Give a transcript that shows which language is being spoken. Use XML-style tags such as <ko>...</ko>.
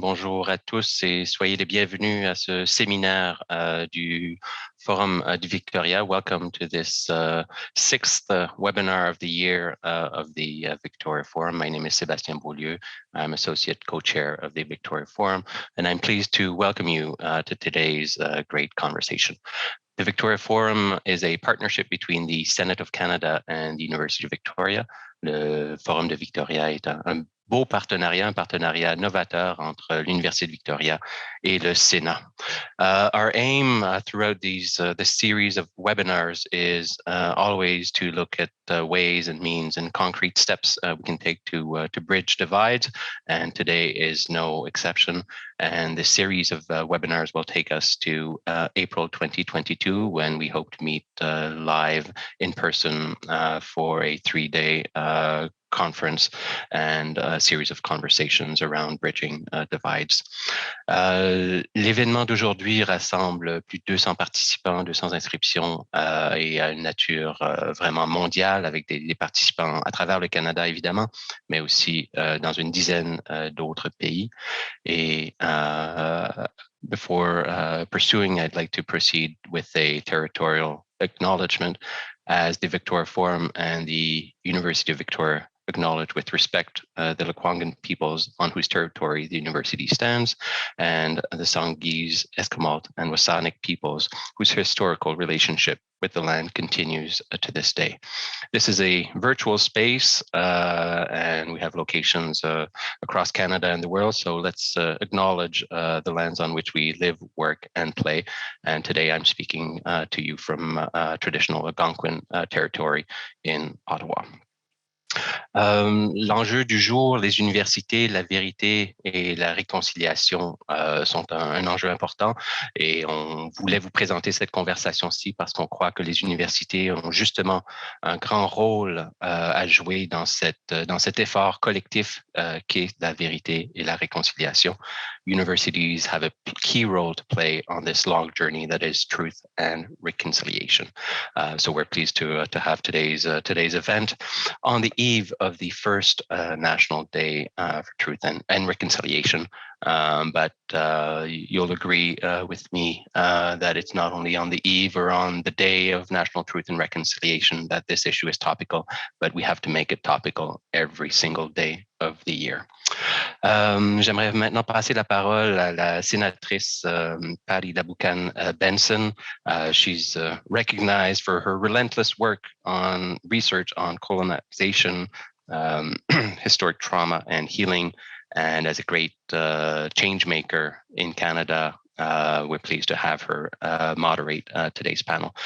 <fr>Bonjour à tous et soyez les bienvenus à ce séminaire du Forum du Victoria.</fr> <en>Welcome to this sixth webinar of the year of the Victoria Forum. My name is Sébastien Beaulieu. I'm Associate Co-Chair of the Victoria Forum, and I'm pleased to welcome you to today's great conversation. The Victoria Forum is a partnership between the Senate of Canada and the University of Victoria.</en> <fr>Le Forum de Victoria est un beau partenariat, un partenariat novateur entre l'Université de Victoria et le Sénat.</fr> <en>Our aim throughout this series of webinars is always to look at ways and means and concrete steps we can take to bridge divides, and today is no exception. And this series of webinars will take us to April 2022, when we hope to meet live in person for a 3-day conference and a series of conversations around bridging divides.</en> <fr>L'événement d'aujourd'hui rassemble plus de 200 participants, 200 inscriptions et à une nature vraiment mondiale, avec des participants à travers le Canada évidemment, mais aussi dans une dizaine d'autres pays.</fr> <en>Et before pursuing, I'd like to proceed with a territorial acknowledgement, as the Victoria Forum and the University of Victoria acknowledge with respect the LaBoucane peoples on whose territory the university stands, and the Sanghees, Esquimalt, and Wasanic peoples whose historical relationship with the land continues to this day. This is a virtual space, and we have locations across Canada and the world, so let's acknowledge the lands on which we live, work, and play. And today I'm speaking to you from traditional Algonquin territory in Ottawa.</en> <fr>L'enjeu du jour, les universités, la vérité et la réconciliation sont un enjeu important, et on voulait vous présenter cette conversation-ci parce qu'on croit que les universités ont justement un grand rôle à jouer dans cet effort collectif qu'est la vérité et la réconciliation.</fr> <en>Universities have a key role to play on this long journey that is truth and reconciliation. So we're pleased to have today's event on the eve of the first National Day for Truth and Reconciliation. But you'll agree with me that it's not only on the eve or on the day of National Truth and Reconciliation that this issue is topical, but we have to make it topical every single day of the year.</en> <fr>J'aimerais maintenant passer la parole à la sénatrice Patti LaBoucane-Benson.</fr> <en>She's recognized for her relentless work on research on colonization, historic trauma, and healing. And as a great change maker in Canada, we're pleased to have her moderate today's panel.</en>